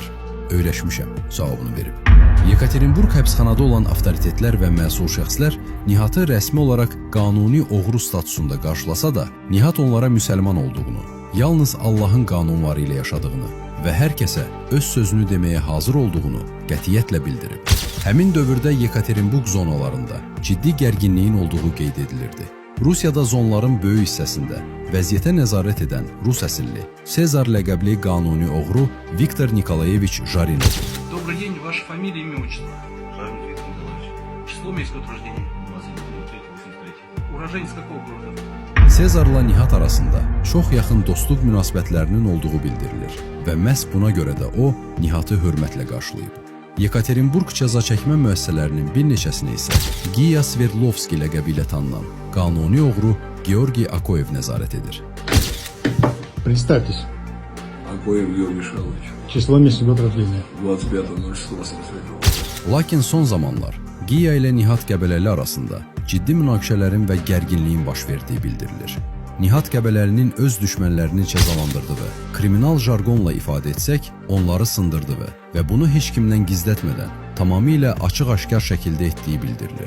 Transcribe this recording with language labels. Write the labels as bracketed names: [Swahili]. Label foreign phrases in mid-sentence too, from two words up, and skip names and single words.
[Azerbaijani] Öyrəşmişəm, cavabını verib. Yekaterinburg həbsxanada olan avtoritetlər və məsul şəxslər Nihatı rəsmi olaraq qanuni oğru statusunda qarşılasa da, Nihat onlara müsəlman olduğunu, yalnız Allahın qanunları ilə yaşadığını və hər kəsə öz sözünü deməyə hazır olduğunu qətiyyətlə bildirib. Həmin dövrdə Yekaterinburg zonalarında ciddi gərginliyin olduğu qeyd edilirdi. Rusiyada zonların böyük hissəsində vəziyyətə nəzarət edən Rus əsilli Sezar ləqəbli qanuni oğru Viktor Nikolayeviç Jarinov. [Russian] Добрый день, ваша фамилия, имя, отчество. Жарин Виктор Николаевич. Число, месяц, год рождения. 23-83. Уроженец какого города? [Azerbaijani] Sezarla Nihat arasında çox yaxın dostluq münasibətlərinin olduğu bildirilir və məhz buna görə də o, Nihatı hörmətlə qarşılayıb. Yekaterinburg cəza çəkmə müəssisələrinin bir neçəsini isə Giya Sverdlovski ləqəbi ilə tanınan qanuni oğru Georgi Akoyev nəzarət edir. [Russian] Представьтесь. Акоев Георгий Михайлович. Число, месяц, год рождения. 25.06.83. [Azerbaijani] Lakin son zamanlar Giya ilə Nihat Qəbələli arasında ciddi münaqişələrin və gərginliyin baş verdiyi bildirilir. Nihat Qəbələlinin öz düşmənlərini cəzalandırdığı, kriminal jargonla ifadə etsək, onları sındırdığı və bunu heç kimdən gizlətmədən tamamilə açıq-aşkar şəkildə etdiyi bildirilir.